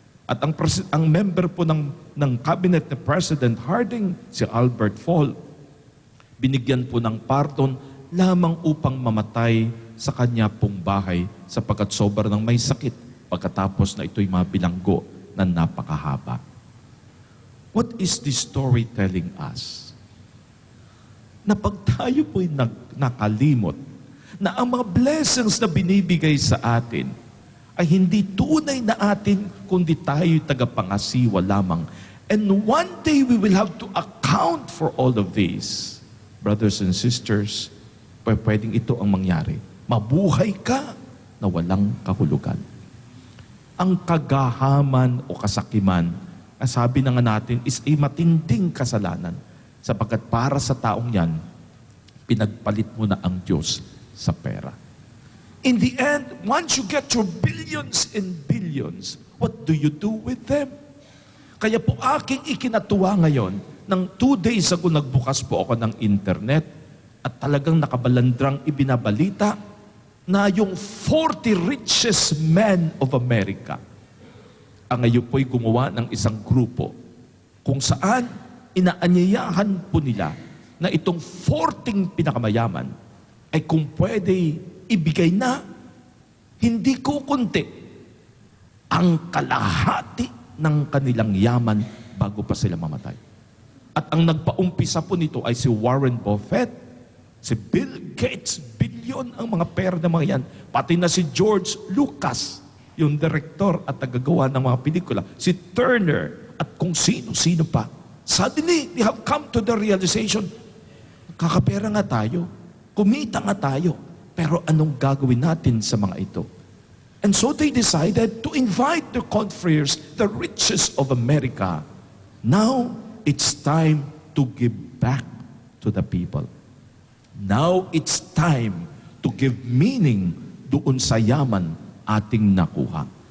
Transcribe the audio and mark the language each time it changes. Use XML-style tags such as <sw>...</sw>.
<tl>At ang member po ng cabinet ni President Harding, si Albert Fall, binigyan po ng pardon lamang upang mamatay sa kanya pong bahay sapagkat sobrang may sakit pagkatapos na ito'y mabilanggo na napakahaba.</tl> <en>What is this story telling us?</en> <tl>Na pag tayo po'y nakalimot na ang mga blessings na binibigay sa atin ay hindi tunay na atin, kundi tayo'y tagapangasiwa lamang.</tl> <en>And one day we will have to account for all of these. Brothers and sisters,</en> <tl>pwedeng ito ang mangyari. Mabuhay ka na walang kahulugan. Ang kagahaman o kasakiman, ang sabi na nga natin, is a matinding kasalanan. Sapagkat para sa taong yan, pinagpalit mo na ang Diyos sa pera.</tl> <en>In the end, once you get your billions and billions, what do you do with them?</en> <tl>Kaya po aking ikinatuwa ngayon, ng 2 days ago nagbukas po ako ng internet at talagang nakabalandrang ibinabalita na yung 40</tl> <en>richest men of America</en> <tl>ang ngayon po'y gumawa ng isang grupo kung saan inaanyayahan po nila na itong 40 pinakamayaman ay kung pwede ibigay na hindi kukunti ang kalahati ng kanilang yaman bago pa sila mamatay. At ang nagpaumpisa po nito ay si Warren Buffett, si Bill Gates, bilyon ang mga pera ng mga yan, pati na si George Lucas, yung direktor at tagagawa ng mga pelikula, si Turner, at kung sino-sino pa.</tl> <en>Suddenly, they have come to the realization,</en> <tl>kakapera nga tayo, kumita nga tayo, pero anong gagawin natin sa mga ito?</tl> <en>And so they decided to invite their confreres, the richest of America. Now, it's time to give back to the people. Now, it's time to give meaning</en> <tl>doon sa yaman ating nakuha.</tl>